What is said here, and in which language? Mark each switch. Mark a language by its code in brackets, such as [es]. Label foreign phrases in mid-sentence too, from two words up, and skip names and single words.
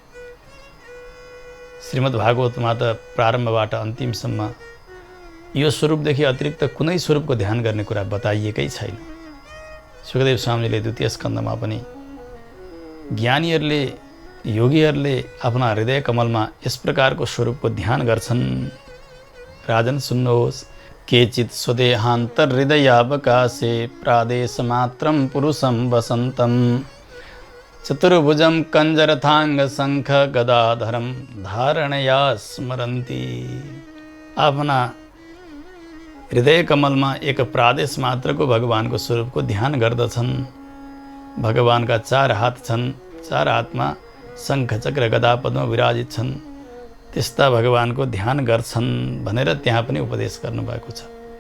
[ne] श्रीमद् भागवतमा त प्रारम्भबाट अन्तिमसम्म यो स्वरूपदेखि अतिरिक्त कुनै स्वरूपको ध्यान गर्ने कुरा बताइएकै छैन। सुखदेव स्वामीले द्वितीय स्कन्धमा पनि ज्ञानीहरूले योगीहरूले आफ्ना हृदय कमलमा यस प्रकारको स्वरूपको ध्यान गर्छन्। राजन सुन्नुहोस्। [sa] केचित् स्वदेहान्तर्हृदयावकाशे प्रादेशमात्रं पुरुषं वसन्तं चतुर्भुजं कञ्जरथाङ्ग शङ्ख गदाधरं धारणया स्मरन्ति। [ne] आफ्ना हृदय कमलमा एक प्रादेश मात्रको भगवानको स्वरूपको ध्यान गर्दछन्। भगवानका 4 हात छन्, 4 हातमा शङ्ख चक्र गदा पद्म विराजित छन्। त्यस्ता भगवानको ध्यान गर्छन् भनेर त्यहाँ पनि उपदेश गर्नुभएको छ।